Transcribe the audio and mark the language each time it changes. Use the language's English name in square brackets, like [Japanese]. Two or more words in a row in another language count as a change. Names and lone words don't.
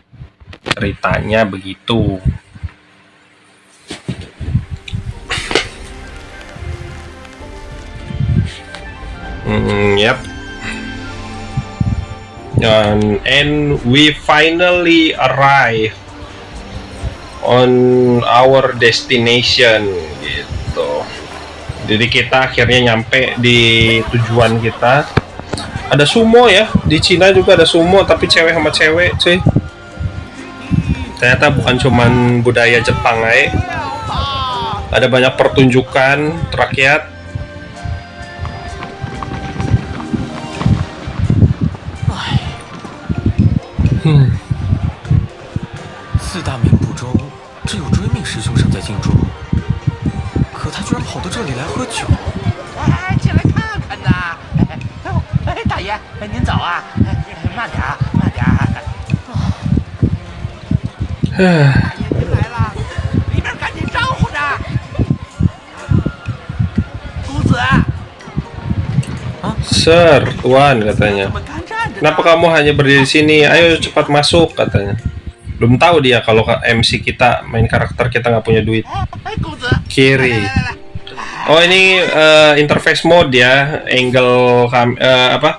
[Indonesian] Ceritanya begitu. [English] Yep. And we finally arrive on our destination gitu. [Indonesian] Jadi kita akhirnya nyampe di tujuan kita. Ada sumo ya, di Cina juga ada sumo tapi cewek sama cewek, cuy. Ternyata bukan cuman budaya Jepang aja. Ada banyak pertunjukan rakyat. [Chinese] 四大名捕中，只有追命师兄尚在京中，可他居然跑到这里来喝酒。哎，进来看看呐！哎，大爷，您早啊！慢点啊，慢点。大爷您来了，里边赶紧招呼着。公子。 [Indonesian] Sir, Tuan katanya. Kenapa kamu hanya berdiri di sini? Ayo cepat masuk katanya. Belum tahu dia kalau MC kita main karakter kita nggak punya duit. Kiri. Oh ini [English] interface mode [Indonesian] ya, angle apa?